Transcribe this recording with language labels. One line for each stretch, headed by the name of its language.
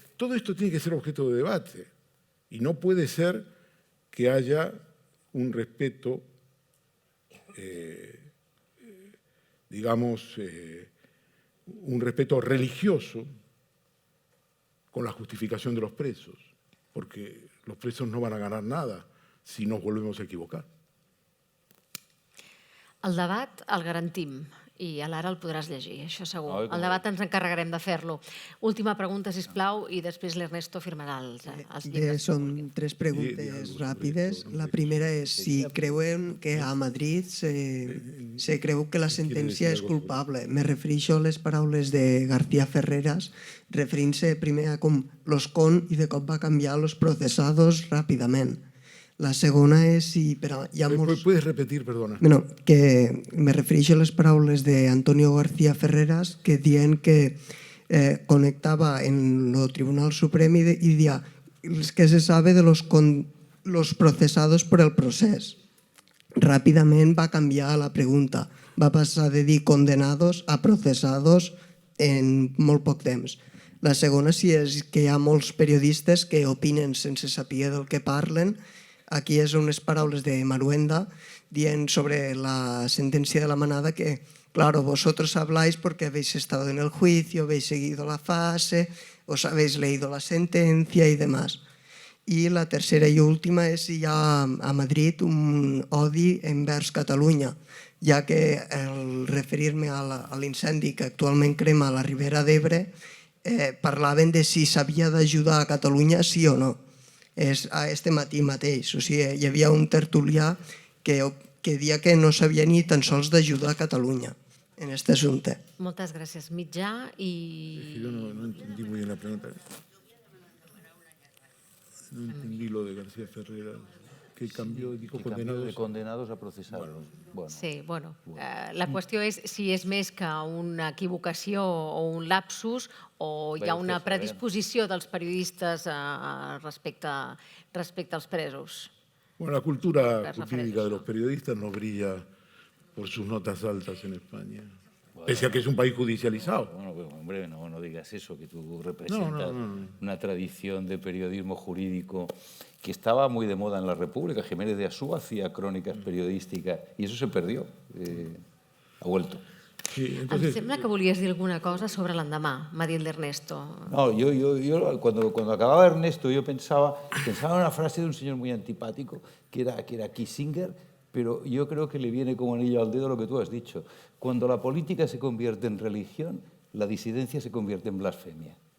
Spanish: Todo esto tiene que ser objeto de debate y no puede ser que haya un respeto, digamos, un respeto religioso con la justificación de los presos, porque los presos no van a ganar nada si nos volvemos a equivocar.
Catalan: El debat el garantim i a l'ara el podràs llegir, això segur. El debat ens encarregarem de fer-lo. Última pregunta, sisplau, i després l'Ernesto firmarà els llibres. Són 3 preguntes ràpides. La primera és si creuen que a Madrid se creu que la sentència és culpable. Me refereixo a les paraules de García Ferreras, referint-se primer a com los con i de cop va canviar los procesados ràpidament. La segona és si...
Spanish: ¿Puedes repetir, perdona?
Catalan: Bueno, que me refereixo a les paraules d'Antonio García Ferreras que diuen que conectava en el Tribunal Suprem i dia
Spanish: que se sabe de los procesados
Catalan: por el procés. Ràpidament va canviar la pregunta. Va passar de dir condenados a procesados en molt poc temps. La segona si és que hi ha molts periodistes que opinen sense saber del que parlen. Aquí és unes paraules de Maruenda dient sobre la sentencia de la manada que,
Spanish: claro, vosotros habláis porque habéis estado en el juicio, habéis seguido la fase, os habéis leído la sentencia y demás.
Catalan: I la tercera i última és si hi ha a Madrid un odi envers Catalunya, ja que al referir-me a l'incendi que actualment crema a la Ribera d'Ebre parlaven de si s'havia d'ajudar a Catalunya sí o no. És este matí mateix. O sigui, hi havia un tertulià que deia que no s'havia ni tan sols d'ajudar a Catalunya en aquest assumpte. Moltes gràcies. Mitjà i...
Spanish: Yo no entendí muy bien la pregunta. No entendí lo de García Ferreras. Que cambió, dijo condenados. De condenados a procesados. Sí, bueno.
Catalan: La qüestió és si és més que una equivocació o un lapsus o hi ha una predisposició dels periodistes respecte als presos.
Spanish: Bueno, la cultura jurídica de los periodistas no brilla por sus notas altas en España. Pese a que es un país judicializado. Bueno, hombre, no digas eso, que tú representas una tradición de periodismo jurídico que estaba muy de moda en la República. Jiménez de Asúa hacía crónicas periodísticas y eso se perdió. Ha vuelto. Sí, Em entonces,
Catalan: sembla que volies dir alguna cosa sobre l'endemà, m'ha dit l'Ernesto.
Spanish: No, yo cuando acababa Ernesto yo pensaba en una frase de un señor muy antipático que era Kissinger, pero yo creo que le viene como anillo al dedo lo que tú has dicho. Cuando la política se convierte en religión, la disidencia se convierte en blasfemia.